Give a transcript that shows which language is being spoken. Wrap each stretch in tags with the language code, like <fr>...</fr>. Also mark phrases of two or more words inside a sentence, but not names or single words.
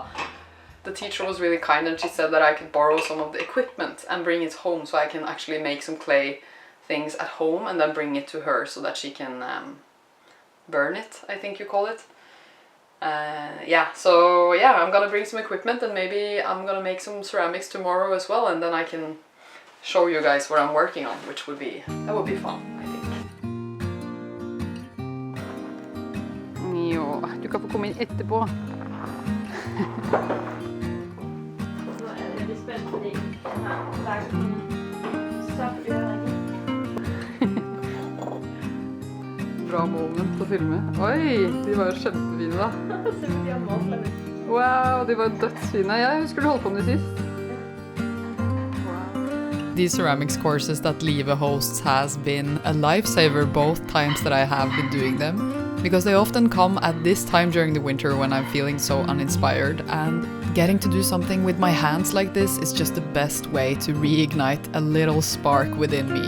<en>The teacher was really kind and she said that I could borrow some of the equipment and bring it home so I can actually make some clay things at home and then bring it to her so that she can burn it, I think you call it. Yeah, so yeah, I'm gonna bring some equipment and maybe I'm gonna make some ceramics tomorrow as well, and then I can show you guys what I'm working on, which would be fun, I think.</en> <no>Jo, du kan få komme inn etterpå. Så er det spennende. Bra moment å filme. Oi, de var jo kjempefine da. Wow, de var dødsfine. Jeg husker du holdt på med de sist.</no> <en>These ceramics courses that Live hosts has been a lifesaver both times that I have been doing them, because they often come at this time during the winter when I'm feeling so uninspired, and getting to do something with my hands like this is just the best way to reignite a little spark within me.</en>